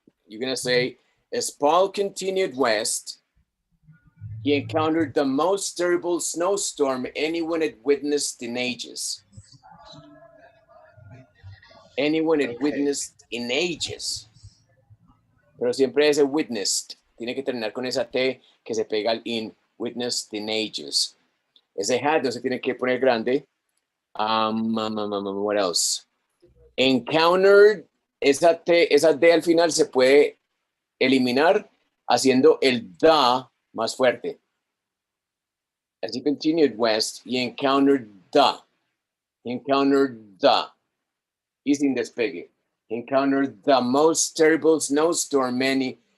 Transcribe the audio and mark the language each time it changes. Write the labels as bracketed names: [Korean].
[English] You're going to say, as Paul continued west, he encountered the most terrible snowstorm anyone had witnessed in ages. Anyone had witnessed in ages. [Spanish] Pero siempre ese witnessed tiene que terminar con esa T que se pega al in. [English] Witnessed in ages. [Spanish] Ese had no se tiene que poner grande. [English] What else? [Spanish] Encountered, esa T, esa D al final se puede eliminar haciendo el the más fuerte. [English] As he continued west, he encountered the. He encountered the. [Spanish] Y sin despegue. [English] He encountered the most terrible snowstorm anyone.